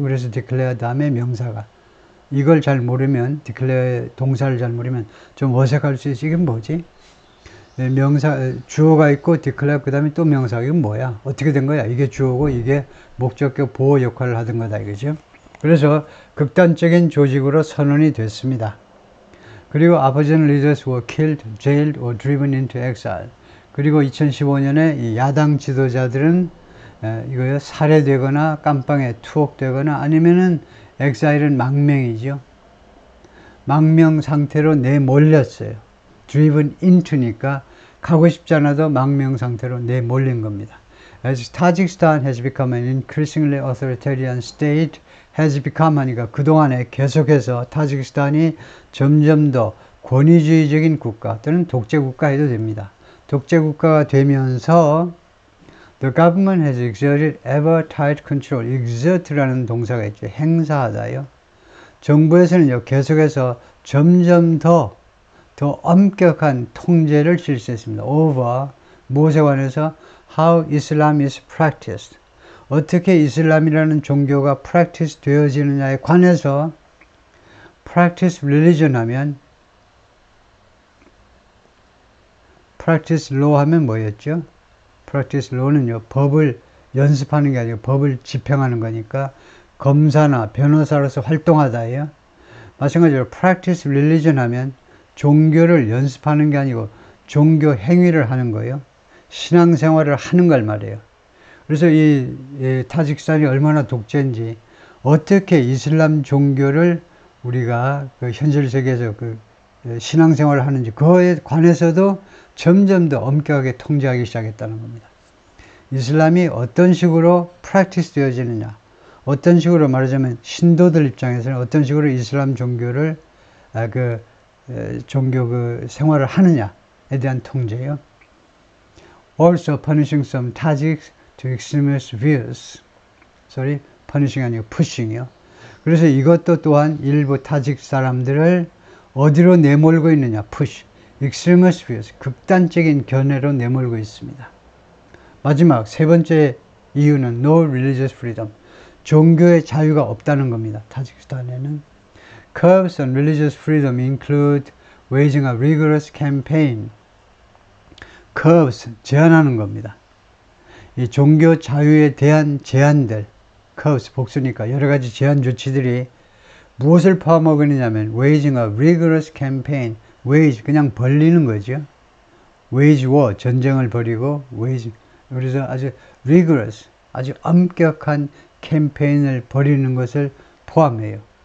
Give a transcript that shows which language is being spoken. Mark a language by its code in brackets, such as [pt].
[ko] 그래서 declare 다음에 명사가. 이걸 잘 모르면, declare 동사를 잘 모르면 좀 어색할 수 있지. 이게 뭐지? 네, 명사, 주어가 있고 declare 그 다음에 또 명사. 이건 뭐야? 어떻게 된 거야? 이게 주어고 이게 목적격 보호 역할을 하던 거다. 그죠? 그래서 극단적인 조직으로 선언이 됐습니다. 그리고 [en] opposition leaders were killed, jailed or driven into exile. [ko] 그리고 2015년에 이 야당 지도자들은 이거요 살해되거나 깜빵에 투옥되거나 아니면은 엑사일은 망명이죠. 망명 상태로 내몰렸어요. driven into니까 가고 싶지 않아도 망명 상태로 내몰린 겁니다. [en] As Tajikistan has become an increasingly authoritarian state, [ko] has become 하니까 그동안에 계속해서 타지키스탄이 점점 더 권위주의적인 국가 또는 독재국가 해도 됩니다. 독재국가가 되면서 [en] The government has exerted ever tight control. [ko] exert라는 동사가 있죠. 행사하다요. 정부에서는요, 계속해서 점점 더 엄격한 통제를 실시했습니다. [en] over, [ko] 무엇에 관해서 [en] how Islam is practiced. [ko] 어떻게 이슬람이라는 종교가 practice 되어지느냐에 관해서 practice religion 하면 practice law 하면 뭐였죠? practice law는요, 법을 연습하는 게 아니고 법을 집행하는 거니까 검사나 변호사로서 활동하다예요. 마찬가지로 practice religion 하면 종교를 연습하는 게 아니고 종교 행위를 하는 거예요. 신앙생활을 하는 걸 말이에요. 그래서 이 타지키스탄이 얼마나 독재인지 어떻게 이슬람 종교를 우리가 그 현실 세계에서 그 신앙생활을 하는지 그거에 관해서도 점점 더 엄격하게 통제하기 시작했다는 겁니다. 이슬람이 어떤 식으로 프랙티스 되어지느냐, 어떤 식으로 말하자면 신도들 입장에서는 어떤 식으로 이슬람 종교를 종교 그 생활을 하느냐에 대한 통제예요. [en] Also punishing some Tajiks to extremist views. sorry, punishing 아니고 pushing이요. [ko] 그래서 이것도 또한 일부 타직 사람들을 어디로 내몰고 있느냐, push, extremist views, 극단적인 견해로 내몰고 있습니다. 마지막 세 번째 이유는 [en] no religious freedom, [ko] 종교의 자유가 없다는 겁니다. 타지키스탄에는. [en] Curbs on religious freedom include waging a rigorous campaign. [ko] curbs, 제한하는 겁니다. 이 종교 자유에 대한 제한들, curbs, 복수니까 여러 가지 제한 조치들이 무엇을 포함하느냐면 [en] waging a rigorous campaign, [ko] wage, 그냥 벌리는 거죠. [en] wage war, [ko] 전쟁을 벌이고 wage, 그래서 아주 rigorous, 아주 엄격한 캠페인을 벌이는 것을 포함해요.